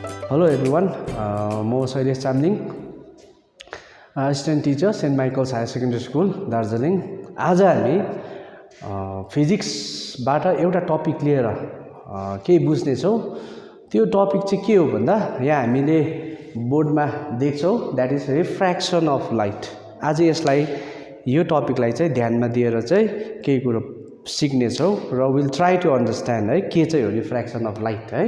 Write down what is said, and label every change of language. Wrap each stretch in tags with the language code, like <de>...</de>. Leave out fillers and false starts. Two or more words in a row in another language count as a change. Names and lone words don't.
<en>Hello everyone, म Sailesh Chamling, assistant teacher St. Micheals HS School, Darjeeling.</en> <ne>आज हामी फिजिक्सबाट एउटा टपिक लिएर केही बुझ्ने छौं। त्यो टपिक चाहिँ के हो भन्दा यहाँ हामीले बोर्डमा देख्छौं,</ne> <en>that is refraction of light.</en> <ne>आज यसलाई यो टपिकलाई चाहिँ ध्यानमा दिएर चाहिँ केही कुरो सिक्ने छौं र</ne> <en>will try to understand</en> <ne>है के चाहिँ हो</ne> <en>refraction of light</en> <ne>है।</ne>